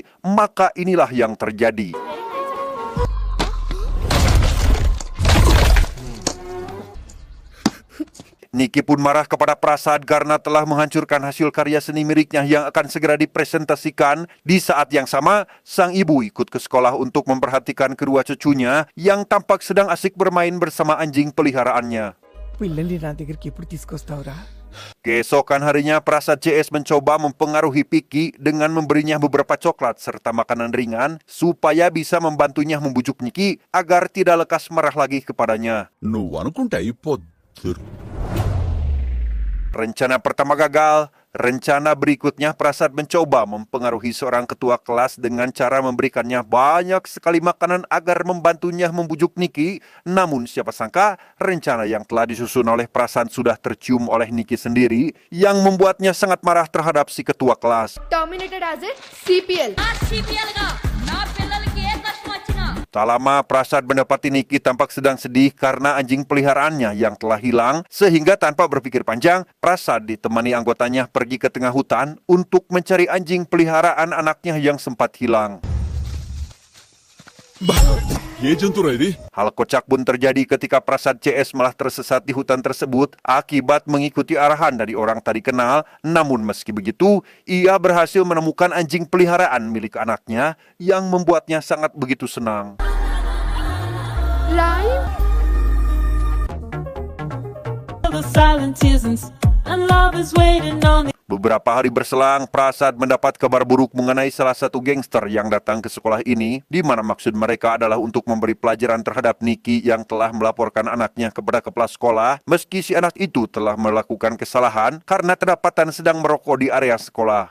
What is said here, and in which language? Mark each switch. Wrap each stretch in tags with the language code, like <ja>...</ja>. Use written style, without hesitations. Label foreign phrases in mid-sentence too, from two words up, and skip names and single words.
<id>Maka inilah yang terjadi. Niki pun marah kepada Prasad karena telah menghancurkan hasil karya seni miliknya yang akan segera dipresentasikan. Di saat yang sama, sang ibu ikut ke sekolah untuk memperhatikan kedua cucunya yang tampak sedang asik bermain bersama anjing peliharaannya.</id> <te>పిల్లల్ని నా దగ్గరికి ఎప్పుడు తీసుకొస్తావురా?</te> <id>Keesokan harinya, Prasad CS mencoba mempengaruhi Piki dengan memberinya beberapa coklat serta makanan ringan supaya bisa membantunya membujuk Niki agar tidak lekas marah lagi kepadanya.</id> <te>నువ్వు అనుకుంటే అయిపోద్దు.</te> <id>Rencana pertama gagal. Rencana berikutnya, Prasad mencoba mempengaruhi seorang ketua kelas dengan cara memberikannya banyak sekali makanan agar membantunya membujuk Niki. Namun siapa sangka rencana yang telah disusun oleh Prasad sudah tercium oleh Niki sendiri yang membuatnya sangat marah terhadap si ketua kelas.</id> <en>Terminated as a CPL.</en> <id>Tak lama, Prasad mendapati Niki tampak sedang sedih karena anjing peliharaannya yang telah hilang, sehingga tanpa berpikir panjang, Prasad ditemani anggotanya pergi ke tengah hutan untuk mencari anjing peliharaan anaknya yang sempat hilang.</id> <te>ఏ జంతువురా ఇది?</te> <id>Hal kocak pun terjadi ketika Prasad CS malah tersesat di hutan tersebut akibat mengikuti arahan dari orang tadi kenal. Namun meski begitu, ia berhasil menemukan anjing peliharaan milik anaknya yang membuatnya sangat begitu senang.</id> <en>Lime? The silent seasons and love is waiting on the</en> <id>Beberapa hari berselang, Prasad mendapat kabar buruk mengenai salah satu gangster yang datang ke sekolah ini, di mana maksud mereka adalah untuk memberi pelajaran terhadap Niki yang telah melaporkan anaknya kepada kepala sekolah, meski si anak itu telah melakukan kesalahan karena kedapatan sedang merokok di area sekolah.</id>